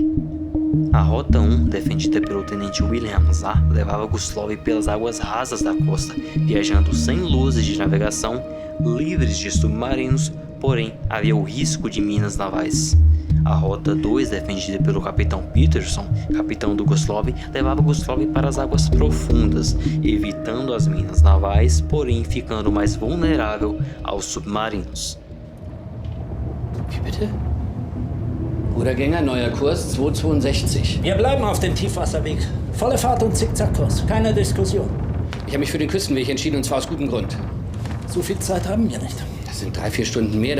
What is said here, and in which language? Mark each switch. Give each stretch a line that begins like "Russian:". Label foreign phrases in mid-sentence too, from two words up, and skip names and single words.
Portuguese: A Rota 1, defendida pelo tenente Wilhelm Zahr, levava Guslov pelas águas rasas da costa, viajando sem luzes de navegação, livres de submarinos, porém havia o risco de minas navais. A Rota 2, defendida pelo capitão Peterson, capitão do Guslov, levava Guslov para as águas profundas, evitando as minas navais, porém ficando mais vulnerável aos submarinos.
German: Wie bitte? Brudergänger, neuer Kurs 262. Wir bleiben auf dem Tiefwasserweg. Volle Fahrt und Zickzackkurs. Keine Diskussion. Ich habe mich für den Küstenweg entschieden, und zwar aus gutem Grund. So viel Zeit haben wir nicht. Das sind 3-4 Stunden mehr.